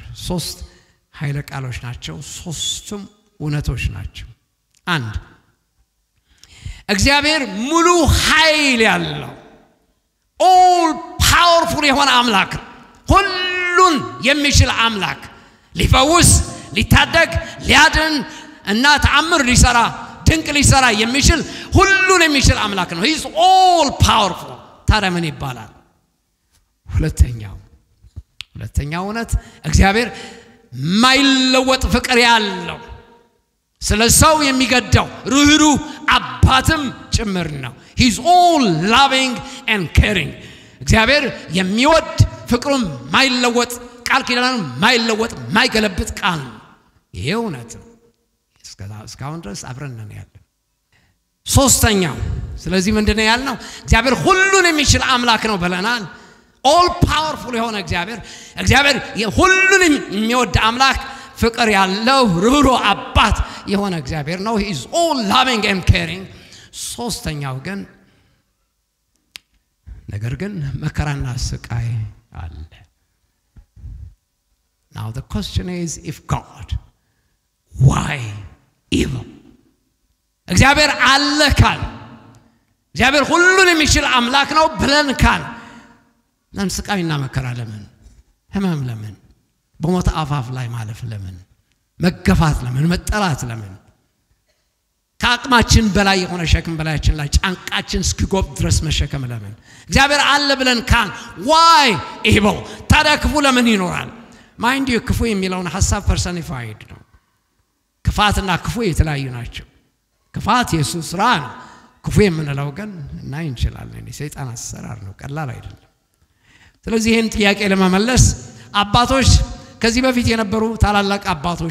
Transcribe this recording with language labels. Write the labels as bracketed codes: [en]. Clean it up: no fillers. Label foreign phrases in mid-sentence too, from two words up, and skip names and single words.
[am] 3 ኃይለ ቃሎች ናቸው። 3ቱም እውነቶች ናቸው። 1 እግዚአብሔር ሙሉ ኃይል ያለው [en] all powerful [am] የሆነ አምላክ፣ ሁሉን የሚችል አምላክ፣ ሊፈውስ፣ ሊታደግ፣ ሊያድን እና ተአምር ሊሰራ ድንቅ ሊሰራ የሚችል ሁሉን የሚችል አምላክ ነው። [en] he is all powerful። [am] ታዲያ ምን ይባላል? ሁለተኛው እውነት እግዚአብሔር ማይለወጥ ፍቅር ያለው ስለ ሰው የሚገዳው ርህሩህ አባትም ጭምር ነው። [en] he is all loving and caring። [am] እግዚአብሔር የሚወድ ፍቅሩም ማይለወጥ ቃል ኪዳኑም ማይለወጥ ማይገለብጥ ቃል ነው። ይሄ እውነት ነው። እስካሁን ድረስ አብረን ነን ያለን። 3ኛው ስለዚህ ምንድነው ያልነው? እግዚአብሔር ሁሉን የሚችል አምላክ ነው ብለናል። [en] all powerful [am] የሆነ እግዚአብሔር ሁሉን የሚወድ አምላክ፣ ፍቅር ያለው ርህሩህ አባት የሆነ እግዚአብሔር ነው። [en] he is all loving and caring። [am] 3ኛው ግን ነገር ግን መከራና ስቃይ አለ። [en] now the question is, if God, why evil? [am] እግዚአብሔር አለ ካል፣ እግዚአብሔር ሁሉን የሚችል አምላክ ነው ብለን ካል፣ ለምን ስቃይና መከራ? ለምን ህመም? ለምን በሞት አፋፍ ላይ ማለፍ? ለምን መገፋት? ለምን መጠላት? ለምን ከአቅማችን በላይ የሆነ ሸክም በላያችን ላይ ጫንቃችን እስኪጎብ ድረስ መሸከም? ለምን? እግዚአብሔር አለ ብለን ካል [en] why evil? [am] ታዲያ ክፉ ለምን ይኖራል? [en] mind you [am] ክፉ የሚለውን ሐሳብ ፐርሰኒፋይድ ነው። ክፋትና ክፉ የተለያዩ ናቸው። ክፋት የኢየሱስ ሥራ ነው። ክፉ የምንለው ግን እና እንችላለን የሰይጣን አሰራር ነው። ቀላል አይደለም። ስለዚህ ይህን ጥያቄ ለመመለስ አባቶች ከዚህ በፊት የነበሩ ታላላቅ አባቶች